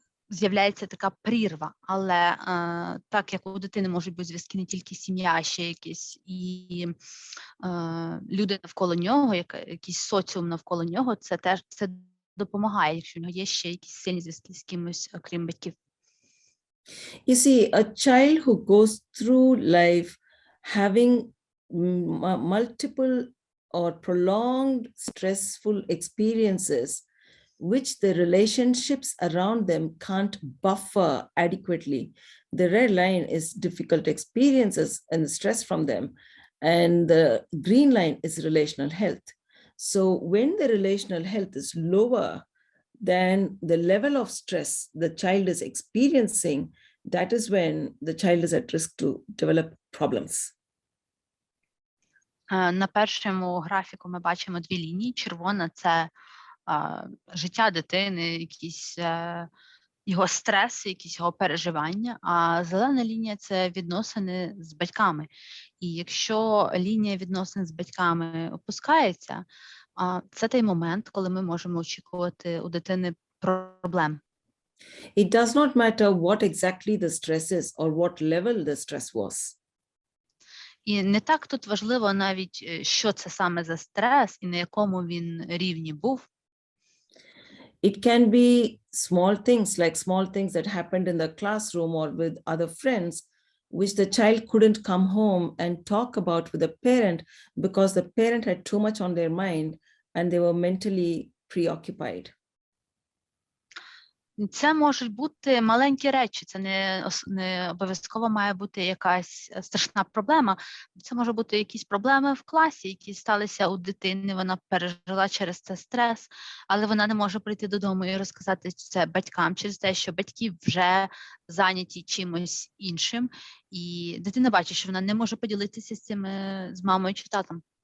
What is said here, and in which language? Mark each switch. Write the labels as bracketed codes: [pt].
[uk] з'являється така прірва, але так як у дитини можуть бути зв'язки не тільки сім'я, а ще якісь і люди навколо нього, якийсь соціум навколо нього, це теж це допомагає, якщо в нього є ще якісь сильні зв'язки з кимось, окрім батьків. [en] You see, a child who goes through life having multiple or prolonged stressful experiences, which the relationships around them can't buffer adequately. The red line is difficult experiences and the stress from them, and the green line is relational health. So when the relational health is lower than the level of stress the child is experiencing, that is when the child is at risk to develop problems. [uk] На першому графіку ми бачимо дві лінії. Червона – це життя дитини, якісь його стреси, якісь його переживання, а зелена лінія – це відносини з батьками. І якщо лінія відносин з батьками опускається, це той момент, коли ми можемо очікувати у дитини проблем. [en] It does not matter what exactly the stress is or what level the stress was. [uk] І не так тут важливо навіть, що це саме за стрес і на якому він рівні був. [en] It can be small things like small things that happened in the classroom or with other friends, which the child couldn't come home and talk about with the parent because the parent had too much on their mind and they were mentally preoccupied. [uk] Це можуть бути маленькі речі, це не обов'язково має бути якась страшна проблема. Це може бути якісь проблеми в класі, які сталися у дитини, вона пережила через це стрес, але вона не може прийти додому і розказати це батькам через те, що батьки вже зайняті чимось іншим, і дитина бачить, що вона не може поділитися з цим з мамою чи татом.